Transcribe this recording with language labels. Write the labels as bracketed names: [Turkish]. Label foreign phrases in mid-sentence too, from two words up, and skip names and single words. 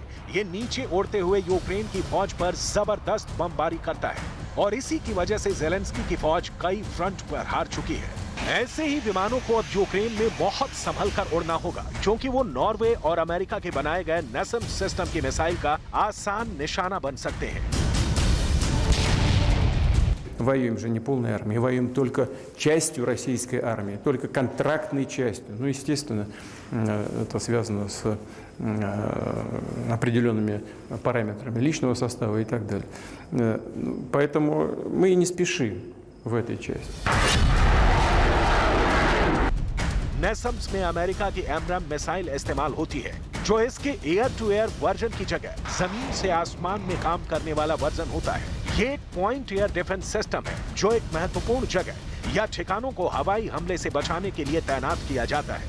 [Hindi] ये नीचे उड़ते हुए यूक्रेन की फौज पर जबरदस्त बमबारी करता है और इसी की वजह से जेलेंस्की की फौज कई फ्रंट पर हार चुकी है। ऐसे ही विमानों को अब यूक्रेन में बहुत संभल कर उड़ना होगा, क्योंकि वो नॉर्वे और अमेरिका के बनाए गए NASAMS सिस्टम की मिसाइल का आसान निशाना बन सकते हैं। [Russian] Воюем же не полной армией, воюем только частью российской армии, только контрактной частью. Ну, естественно, это связано с определенными параметрами личного состава и так далее. Поэтому мы и не спешим в этой части. [Hindi] NASAMS में अमेरिका की एमराम मिसाइल इस्तेमाल होती है, जो इसके [English] air to air version [Hindi] की जगह जमीन से आसमान में काम करने वाला वर्जन होता है। ये एक [English] point air defence system [Hindi] है, जो एक महत्वपूर्ण जगह या ठिकानों को हवाई हमले से बचाने के लिए तैनात किया जाता है।